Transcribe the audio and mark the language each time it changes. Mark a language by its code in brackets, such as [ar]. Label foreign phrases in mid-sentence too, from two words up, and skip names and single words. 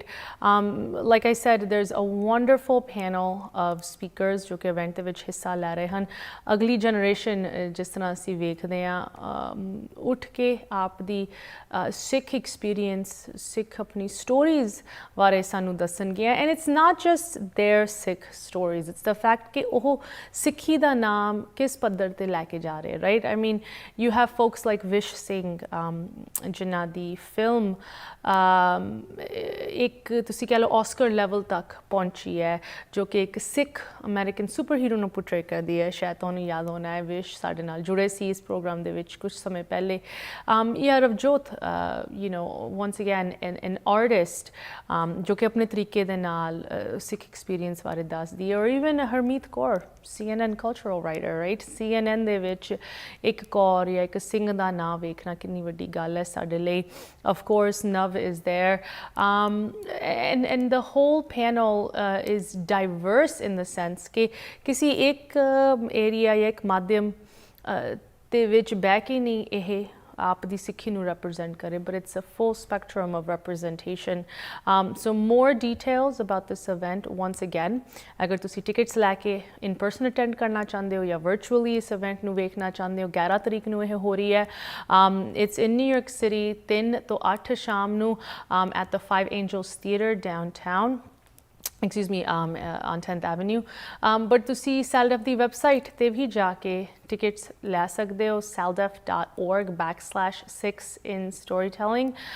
[en] like I said, there's a wonderful panel of speakers [pa] ਜੋ ਕਿ ਇਵੈਂਟ ਦੇ ਵਿੱਚ ਹਿੱਸਾ ਲੈ ਰਹੇ ਹਨ. ਅਗਲੀ ਜਨਰੇਸ਼ਨ ਜਿਸ ਤਰ੍ਹਾਂ ਅਸੀਂ ਵੇਖਦੇ ਹਾਂ ਉੱਠ ਕੇ ਆਪ ਦੀ ਸਿੱਖ ਐਕਸਪੀਰੀਅੰਸ, ਸਿੱਖ ਆਪਣੀ ਸਟੋਰੀਜ਼ ਬਾਰੇ ਸਾਨੂੰ ਦੱਸਣਗੀਆਂ. [en] and it's not just their Sikh stories, it's the fact [pa] ਕਿ ਉਹ ਸਿੱਖੀ ਦਾ ਨਾਮ ਕਿਸ ਪੱਧਰ 'ਤੇ ਲੈ ਕੇ ਜਾ ਰਹੇ, ਰਾਈਟ? [en] I mean, you have folks like like [pa] ਵਿਸ਼ ਸਿੰਘ ਜਿਨ੍ਹਾਂ ਦੀ ਫਿਲਮ ਇੱਕ ਤੁਸੀਂ ਕਹਿ ਲਓ ਆਸਕਰ ਲੈਵਲ ਤੱਕ ਪਹੁੰਚੀ ਹੈ, ਜੋ ਕਿ ਇੱਕ ਸਿੱਖ ਅਮਰੀਕਨ ਸੁਪਰ ਹੀਰੋ ਨੂੰ ਪੋਰਟਰੇ ਕਰਦੀ ਹੈ। ਸ਼ਾਇਦ ਤੁਹਾਨੂੰ ਯਾਦ ਹੋਣਾ ਹੈ ਵਿਸ਼ ਸਾਡੇ ਨਾਲ ਜੁੜੇ ਸੀ ਇਸ ਪ੍ਰੋਗਰਾਮ ਦੇ ਵਿੱਚ ਕੁਝ ਸਮੇਂ ਪਹਿਲੇ। ਜਾਂ ਰਵਜੋਤ ਵਾਂਸ [en] again an artist [pa] ਜੋ ਕਿ ਆਪਣੇ ਤਰੀਕੇ ਦੇ ਨਾਲ ਸਿੱਖ ਐਕਸਪੀਰੀਅੰਸ ਬਾਰੇ ਦੱਸਦੀ ਹੈ। ਔਰ ਈਵਨ ਹਰਮੀਤ ਕੌਰ [en] CNN cultural writer, right, [pa] CNN ਦੇ ਵਿੱਚ ਇੱਕ ਕੌਰ ਜਾਂ ਇੱਕ ਸਿੰਘ ਦਾ ਨਾਂ ਵੇਖਣਾ ਕਿੰਨੀ ਵੱਡੀ ਗੱਲ ਹੈ ਸਾਡੇ ਲਈ। [en] Of course, Nav is there. And the whole panel is diverse in the sense [hi] कि किसी एक area या एक माध्यम [pa] ਦੇ ਵਿੱਚ ਬਹਿ ਕੇ ਨਹੀਂ ਇਹ ਆਪ ਦੀ ਸਿੱਖੀ ਨੂੰ represent ਕਰੇ, [en] but it's a full spectrum of representation. So more details about this event, once again, [pa] ਅਗਰ ਤੁਸੀਂ ਟਿਕਟਸ ਲੈ ਕੇ [en] in person attend [pa] ਕਰਨਾ ਚਾਹੁੰਦੇ ਹੋ ਜਾਂ virtually ਇਸ event ਨੂੰ ਵੇਖਣਾ ਚਾਹੁੰਦੇ ਹੋ, 11 ਤਰੀਕ ਨੂੰ ਇਹ ਹੋ ਰਹੀ ਹੈ। [en] It's in New York City, [pa] 3 ਤੋਂ 8 ਸ਼ਾਮ ਨੂੰ [en] at the Five Angels Theatre downtown. Excuse me, on 10th Avenue. But [pa] ਤੁਸੀਂ SALDEF ਦੀ ਵੈਬਸਾਈਟ ਤੇ ਵੀ ਜਾ ਕੇ ਟਿਕਟਸ ਲੈ ਸਕਦੇ ਹੋ, saldef.org/Sikhs in Storytelling.